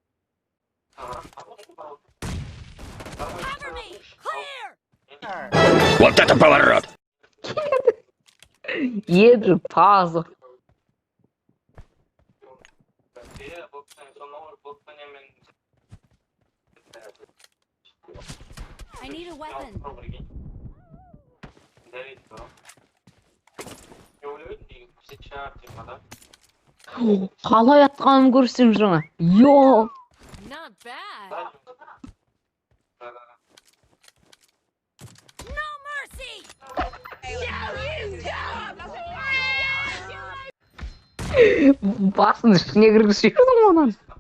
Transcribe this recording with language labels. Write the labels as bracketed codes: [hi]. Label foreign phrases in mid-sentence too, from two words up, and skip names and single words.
[ru] Вот это поворот! [kk] Еді тазы. [en] I need a weapon. [kk] Қалай атқанын көрсем жаңа. Йо! [en] Not bad. No mercy. [kk] Басын ішіне кіргізіп жібердің онан.